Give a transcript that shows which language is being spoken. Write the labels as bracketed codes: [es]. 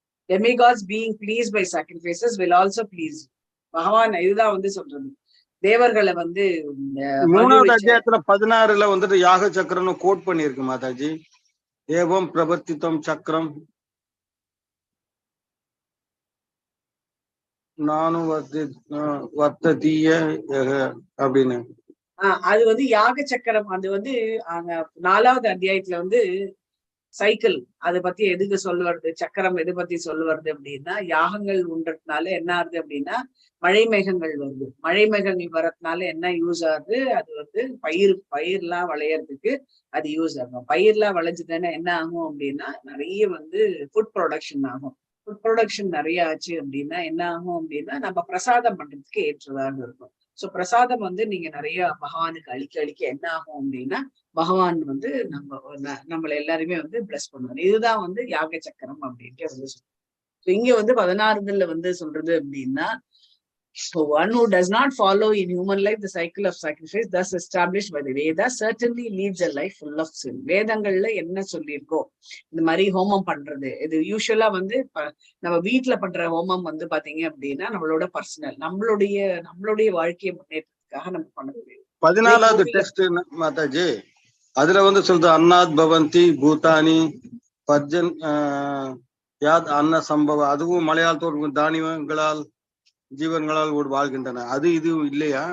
[en] Demigods being pleased by sacrifices will also please. [ta] பகவான் இதுதான் வந்து சொல்றது. தேவர்களை வந்து 3வது அத்தியாயத்துல 16ல வந்துட்டு யாக சக்கரம்னு கோட் பண்ணிருக்கு மாதாஜி. [sa] ஏவம் பிரவர்த்தித்தம் சக்கரம் நானும் வர்த்ததீய அப்படின்னு. [ta] அது வந்து யாக சக்கரம். அது வந்து 4வது அத்தியாயத்துல வந்து சைக்கிள் அதை பத்தி எதுக்கு சொல்லுவது, சக்கரம் எது பத்தி சொல்லுவது அப்படின்னா, யாகங்கள் உண்றதுனால என்ன ஆகுது அப்படின்னா மழை மேகங்கள் வருது. மழை மேகங்கள் வர்றதுனால என்ன யூஸ் ஆகுது, அது வந்து பயிர்லாம் விளையறதுக்கு அது யூஸ் ஆகும். பயிர்லாம் விளைஞ்சதுன்னா என்ன ஆகும் அப்படின்னா நிறைய வந்து ஃபுட் ப்ரொடக்ஷன் ஆகும். ஃபுட் ப்ரொடக்ஷன் நிறைய ஆச்சு அப்படின்னா என்ன ஆகும் அப்படின்னா நம்ம பிரசாதம் பண்றதுக்கு ஏற்றதாக இருக்கும். சோ பிரசாதம் வந்து நீங்க நிறைய பகவானுக்கு அளிக்க என்ன ஆகும் அப்படின்னா பகவான் வந்து நம்மள எல்லாருமே வந்து பிளஸ் பண்ணுவார். இதுதான் வந்து யாக சக்கரம் அப்படின்ட்டு வந்து சொல்றோம். இங்க வந்து 16 வந்து சொல்றது அப்படின்னா, [en] so one who does not follow in human life the cycle of sacrifice thus established by the Vedas certainly leads a life full of sin. [ta] வேதங்கள்ல என்ன சொல்லியிருக்கோ இந்த மாதிரி ஹோமம் பண்றது, இது யூஸ்வலா வந்து நம்ம வீட்டுல பண்ற ஹோமம் வந்து பாத்தீங்க அப்படின்னா நம்மளோட பர்சனல், நம்மளுடைய வாழ்க்கையை முன்னேற்றத்துக்காக நம்ம பண்ணக்கூடிய 14வது டெஸ்ட் மாதாஜி. அதுல வந்து சொல்றது [sa] அன்னாத் பவந்தி பூதானி பர்ஜன் யாத் அன்ன சம்பவ, [ta] அதுவும் மலையாளத்தோடு தானியங்களால் ஜீவன்களால் ஒரு வாழ்கின்றன. அது இது இல்லையா?